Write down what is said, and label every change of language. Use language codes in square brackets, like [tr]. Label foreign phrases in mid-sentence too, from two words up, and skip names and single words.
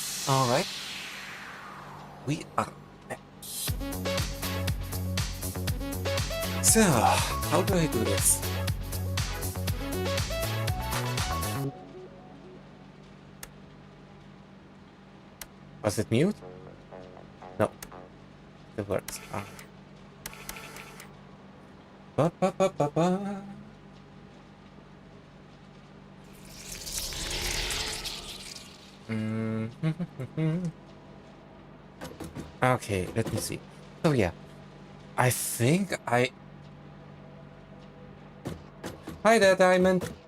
[en] Alright. We are... So, how do I do this? Was it mute? No. It works. Ah. Ba, ba, ba, ba, ba. Okay, let me see. So yeah, I think I... Hi there, Diamond.